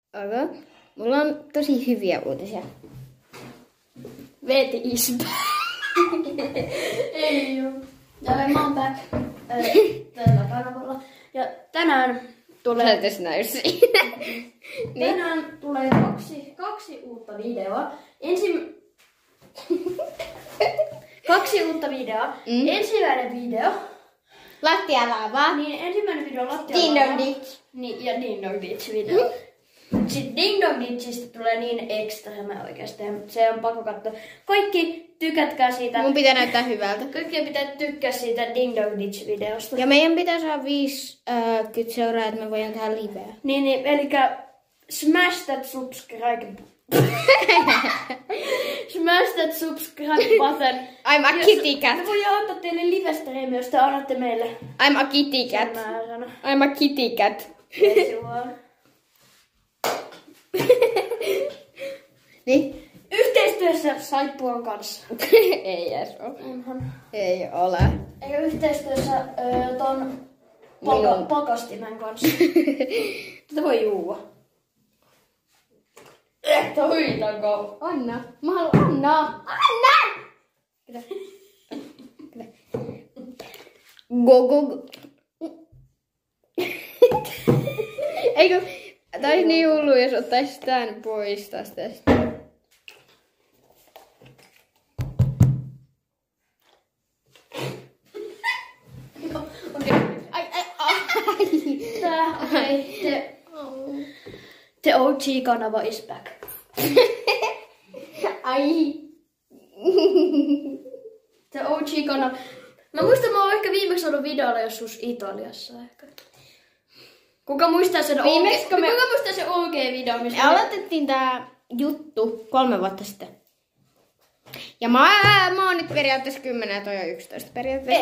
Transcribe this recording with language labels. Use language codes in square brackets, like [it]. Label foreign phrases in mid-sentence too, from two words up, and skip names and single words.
[fi] mulla on tosi hyviä uutisia. [en] Veti is back. [fi] Ei oo. Ja mä oon back tällä kanavalla. Ja tänään tulee... Sä näy siinä. Tänään tulee kaksi uutta videoa. Kaksi uutta videoa. Ensimmäinen video. Lattialavaa. Niin, ensimmäinen video on Ding Dong Ditch. Niin, ja Ding Dong Ditch video. Sitten Ding Dong Ditchistä tulee niin ekstra oikeasti. Se on pakko katsoa. Kaikki tykätkää siitä. Mun pitää näyttää hyvältä. Kaikkien pitää tykkää siitä Ding Dong Ditch videosta. Ja meidän pitää saada 50 seuraajaa, että me voidaan tehdä liveä. Niin, elikkä [en] smash that subscribe. Smash that subscribe button. I'm a kitty cat. [fi] Me voidaan ottaa teille live-streamia, jos te annatte meille. [en] I'm a kitty cat. I'm a kitty cat. [fi] Niin. Yhteistyössä Saippuan kanssa. Ei edes ole. Onhan. Ei ole. Eikä yhteistyössä ton pakastimen kanssa. Tätä voi juua. Toitanko? Anna. Mä haluan Anna. Anna! Go. Eikö? Tää olisi niin hullu, jos ottais tän pois tästä. [en] The OG-kanava is back. [fi] Ai. The OG-kanava. Mä muistan, mä oon ehkä viimeksi ollut videolla joskus Italiassa ehkä. Kuka muistaa sen OG-video? Me aloitettiin tää juttu 3 vuotta sitten. Ja mä oon nyt periaatteessa 10 ja toi on 11 periaatteessa.